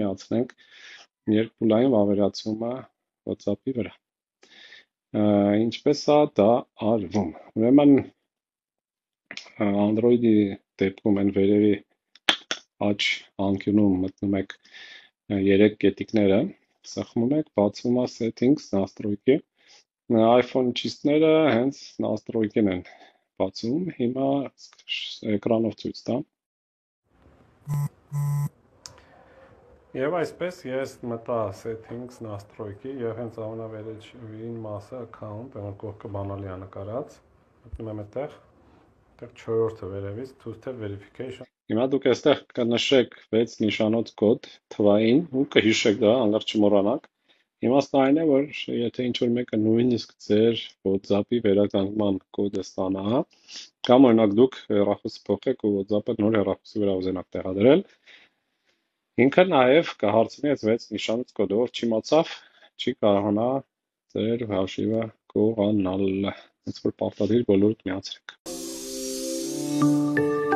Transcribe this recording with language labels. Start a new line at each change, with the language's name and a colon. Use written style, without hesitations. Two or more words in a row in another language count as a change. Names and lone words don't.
Armenian: միացնենք երկփուլային վավերացումը WhatsApp-ի վրա։ Ինչպես է դա արվում։ Ուրեմն Android-ի դեպքում այն վերևի աջ անկյունում մտնում եք 3 կետիկները, սեղմում եք, բացվում է settings, настройки, iPhone-չիստները հենց настройки-ն են բացում, հիմա էկրանով ցույց տամ։ Եվ այսպես ես մտա settings, настройки եւ հենց ամենավերջին մասը account, այն կողքը բանալի է նկարած, մտնում եմ այդտեղ, այդտեղ 4-րդը վերևից
English: two-step verification։
Armenian: Հիմա դուք այստեղ կնշեք 6 նիշանոց կոդ թվային ու կհիշեք դա, հանկարծ չմոռանաք։ Իմաստը այն է, որ եթե ինչ-որ մեկը նույնիսկ ձեր WhatsApp-ի վերականգնման կոդը ստանա, կամ օրինակ դուք հեռախոսը փոխեք ու WhatsApp-ը նոր հեռախոսի վրա ուզենաք տեղադրել, ինքը նաև կհարցնի այս 6 նիշանոց կոդը, ով չիմացավ, չի կարողանա ձեր հաշիվը գողանալ, հենց որ պարտադիր բոլորդ միացրեք։